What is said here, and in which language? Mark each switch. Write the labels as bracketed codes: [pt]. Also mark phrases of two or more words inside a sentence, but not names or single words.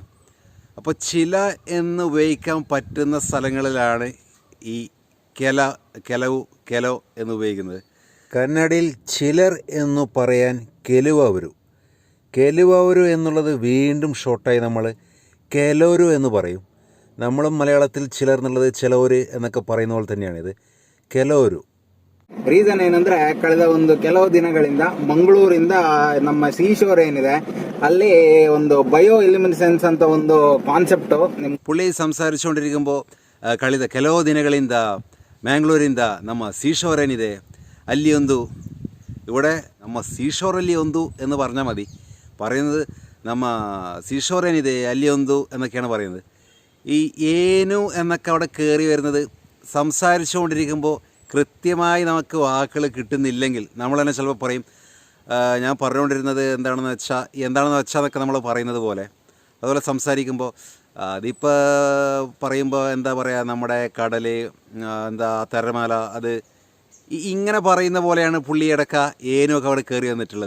[ml] അപ്പോൾ ചില എന്ന് ഉപയോഗിക്കാൻ പറ്റുന്ന സ്ഥലങ്ങളിലാണ് ഈ ಕೆಲವು എന്ന് ഉപയോഗിക്കുന്നത്. കന്നഡയിൽ ചിലർ എന്ന് പറയാൻ ಕೆಲವರು എന്നുള്ളത് വീണ്ടും ഷോർട്ടായി നമ്മൾ ಕೆಲವರು എന്ന് പറയും. നമ്മളും മലയാളത്തിൽ ചിലർ എന്നുള്ളത് ചിലവര് എന്നൊക്കെ പറയുന്ന പോലെ തന്നെയാണിത്, [kn] ಕೆಲವರು. ರೀಸನ್ ಏನಂದ್ರೆ ಕಳೆದ ಒಂದು ಕೆಲವು ದಿನಗಳಿಂದ ಮಂಗಳೂರಿಂದ ನಮ್ಮ ಸೀಶೋರ್ ಏನಿದೆ ಅಲ್ಲಿ ಒಂದು [en] bio eliminescence [kn] ಅಂತ ಒಂದು ಕಾನ್ಸೆಪ್ಟ್ [ml] പുള്ളി സംസാരിച്ചുകൊണ്ടിരിക്കുമ്പോൾ [kn] ಕಳೆದ ಕೆಲವು ದಿನಗಳಿಂದ ಮ್ಯಾಂಗ್ಳೂರಿಂದ ನಮ್ಮ ಸೀಶೋರ್ ಏನಿದೆ ಅಲ್ಲಿ ಒಂದು, [ml] ഇവിടെ [kn] ನಮ್ಮ സീഷോറಲ್ಲಿ ಒಂದು [ml] എന്ന് പറഞ്ഞാൽ മതി. പറയുന്നത് [kn] ನಮ್ಮ സീഷോർ ಏನಿದೆ ಅಲ್ಲಿ ಒಂದು [ml] എന്നൊക്കെയാണ് പറയുന്നത്. ഈ ഏനു എന്നൊക്കെ അവിടെ കയറി വരുന്നത് സംസാരിച്ചുകൊണ്ടിരിക്കുമ്പോൾ കൃത്യമായി നമുക്ക് വാക്കുകൾ കിട്ടുന്നില്ലെങ്കിൽ നമ്മൾ തന്നെ ചിലപ്പോൾ പറയും, ഞാൻ പറഞ്ഞുകൊണ്ടിരുന്നത് എന്താണെന്ന് വെച്ചാൽ എന്നൊക്കെ നമ്മൾ പറയുന്നത് പോലെ. അതുപോലെ സംസാരിക്കുമ്പോൾ അതിപ്പോൾ പറയുമ്പോൾ എന്താ പറയുക, നമ്മുടെ കടൽ, എന്താ തിരമാല, അത് ഇങ്ങനെ പറയുന്ന പോലെയാണ് പുള്ളി ഇടക്ക ഏനുമൊക്കെ അവിടെ കയറി വന്നിട്ടുള്ളത്.